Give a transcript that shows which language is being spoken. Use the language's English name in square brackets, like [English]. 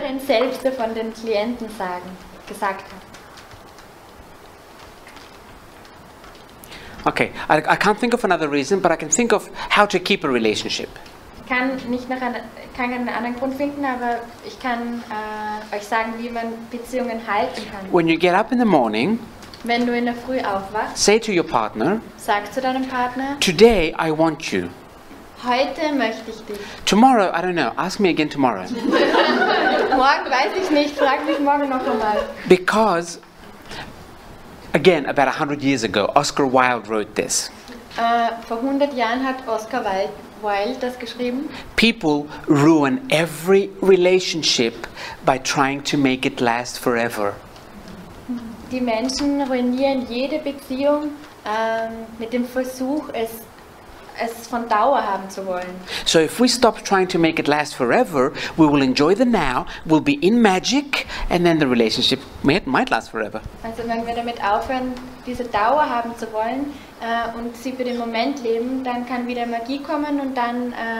[German] höheren Selbste von den Klienten gesagt haben. [English] Okay, I can't think of another reason, but I can think of how to keep a relationship. [German] Ich kann keinen anderen Grund finden, aber ich kann euch sagen, wie man Beziehungen halten kann. [English] When you get up in the morning, [German] Wenn du in der Früh aufwachst, [English] say to your partner, [German] sag zu deinem Partner, [English] today I want you. [German] heute möchte ich dich. [English] Tomorrow, I don't know, ask me again tomorrow. [German] Morgen weiß ich nicht, frag mich morgen noch einmal. [English] Because, again, about 100 years ago, Oscar Wilde wrote this. [German] Vor 100 Jahren hat Oscar Wilde das geschrieben. [English] People ruin every relationship by trying to make it last forever. [German] Die Menschen ruinieren jede Beziehung mit dem Versuch, es von Dauer haben zu wollen. [English] So if we stop trying to make it last forever, we will enjoy the now, we'll be in magic, and then the relationship might last forever. [German] Also wenn wir damit aufhören, diese Dauer haben zu wollen und sie für den Moment leben, dann kann wieder Magie kommen und dann